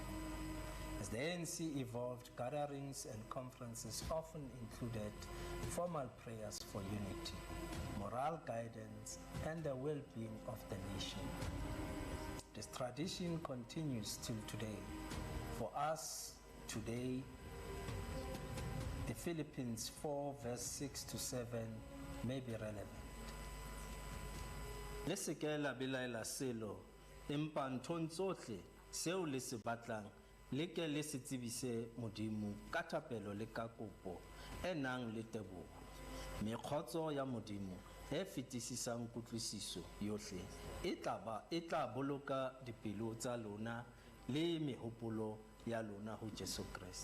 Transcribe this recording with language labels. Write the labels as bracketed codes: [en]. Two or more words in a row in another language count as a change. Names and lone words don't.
[en] As the ANC evolved, gatherings and conferences often included formal prayers for unity, moral guidance, and the well-being of the nation. This tradition continues till today. For us today, the Philippines 4 verse 6 to 7 may be relevant. [st] Le se ke la belaela selo empa nthong tsohle seo le se batlang le ke le se tsebise Modimo ka thapelo le ka kopo e nang le teboho. Mekgotso ya Modimo e fetisisang kutlwisiso yohle e tla boloka dipelo tsa lona le mehopolo ya lona ho Jesu Kriste.